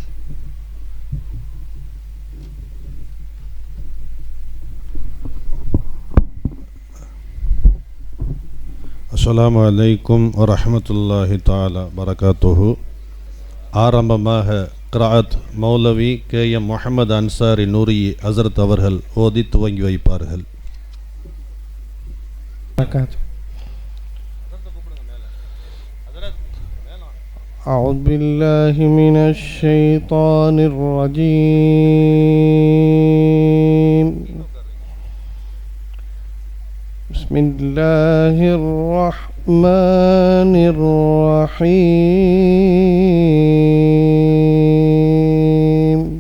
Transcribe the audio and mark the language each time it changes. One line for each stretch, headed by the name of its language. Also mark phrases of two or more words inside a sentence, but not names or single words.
Arabic: السلام عليكم ورحمة الله تعالى وبركاته.
Tamil: ஆரம்பமாக கிராத் மௌலவி KM முஹம்மது அன்சாரி நூரி ஹஸ்ரத் அவர்கள் ஓதி துவங்கி வைப்பார்கள்.
Arabic: أعوذ بالله من الشيطان الرجيم. بسم الله الرحمن الرحيم.